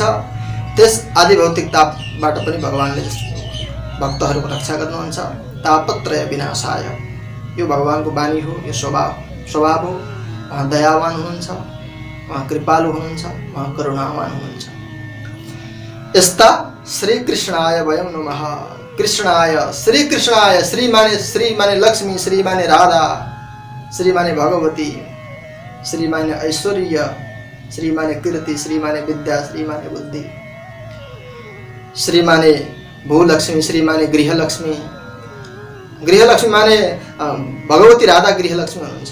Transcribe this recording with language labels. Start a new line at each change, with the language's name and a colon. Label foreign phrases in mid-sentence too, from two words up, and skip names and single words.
Nepali: त्यस आदि भौतिक तापबाट पनि भगवानले भक्तहरूको रक्षा गर्नुहुन्छ।
Sanskrit: तापत्रय विनाशाय,
Nepali: यो भगवानको बानी हो, यो स्वभाव हो। उहाँ दयावान हुनुहुन्छ, उहाँ कृपालु हुनुहुन्छ, उहाँ करुणावान हुनुहुन्छ।
Sanskrit: यस्ता श्री कृष्णाय वयं नमः। कृष्णाय, श्री कृष्णाय,
Nepali: श्री माने लक्ष्मी, श्री माने राधा, श्री माने भगवती, श्री माने ऐश्वर्य, श्री माने कीर्ति, श्री माने विद्या, श्री माने बुद्धि, श्री माने भूलक्ष्मी, श्री माने गृहलक्ष्मी। गृहलक्ष्मी माने भगवती राधा गृहलक्ष्मी हुनुहुन्छ।